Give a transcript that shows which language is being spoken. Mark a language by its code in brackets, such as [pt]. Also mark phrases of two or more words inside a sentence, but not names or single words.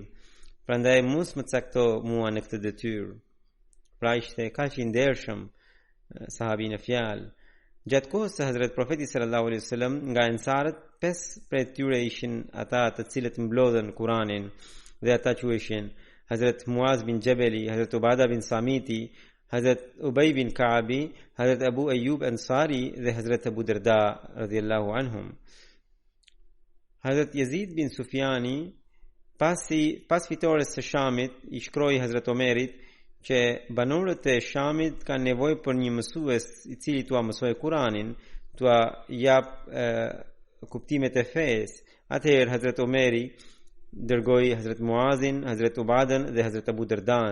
[sq] Prandaj mos më cakto mua në këtë detyrë. Pra ishte kaq i ndershëm sahabi në fjalë. Gjatë kohës së Hazrat Profetit [ar] صلى الله عليه وسلم, [sq] nga ensarët 5 prej tyre ishin ata të cilët mblodhen Kur'anin dhe ata quheshin Hazrat Muaz bin Jabali, Hazrat Ubada bin Samiti, Hazrat Ubay bin Ka'bi, Hazrat Abu Ayyub Ansari dhe Hazrat Abu Darda [ar] رضي الله عنهم. [sq] Hazrat Yazid bin Sufjani pas fitores së Shamit i shkroi Hazrat Omerit që banorët e Shamit kanë nevojë për një mësues i cili t'ua mësojë Kur'anin, t'ua jap kuptimet e fesë. Atëherë Hazrat Omeri dërgoi Hazrat Muazin, Hazrat Ubadan dhe Hazrat Abu Dardan.